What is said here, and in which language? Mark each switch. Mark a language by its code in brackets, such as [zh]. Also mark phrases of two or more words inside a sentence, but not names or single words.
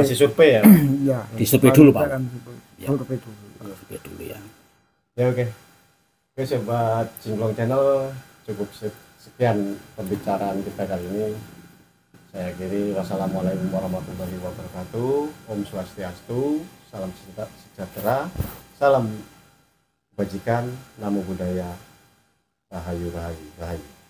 [id] masih survei ya. Ya. Disurvei dulu Pak. Survei dulu ya. Ya oke. Oke sobat Jingklong Channel, cukup sekian pembicaraan kita kali ini. Saya akhiri, [ar] والسلام عليكم ورحمة الله وبركاته. [sa] ॐ स्वस्त्यस्तु, [id] salam sejahtera, salam kebajikan, [pi] namo buddhaya, [id] rahayu rahayu rahayu.